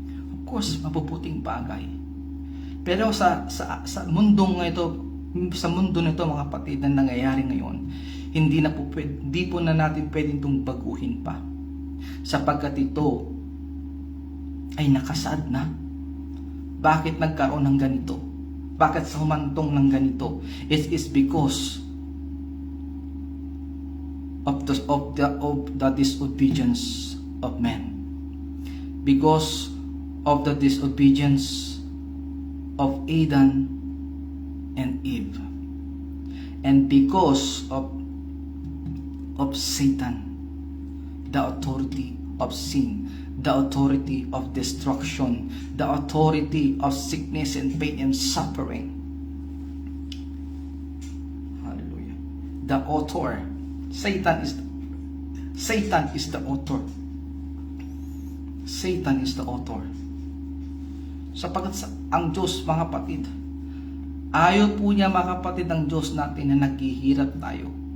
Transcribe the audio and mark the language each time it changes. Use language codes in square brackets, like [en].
[en] Of course, [tl] mabubuting bagay. Pero sa mundong ito, sa mundo nito mga kapatid na nangyayari ngayon, hindi po na natin pwedeng itong baguhin pa. Sapagkat ito ay nakasaad na. Bakit nagkaroon ng ganito? Bakit sa humantong ng ganito? [en] It is because of the disobedience of man. Because of the disobedience of Adam and Eve. And because of Satan, the authority of sin, the authority of destruction, the authority of sickness and pain and suffering. Hallelujah. The author, Satan is the author. Satan is the author. [tl] Sapagkat ang Diyos, mga kapatid, ayaw po niya, mga kapatid, ng Diyos natin na naghihirap tayo.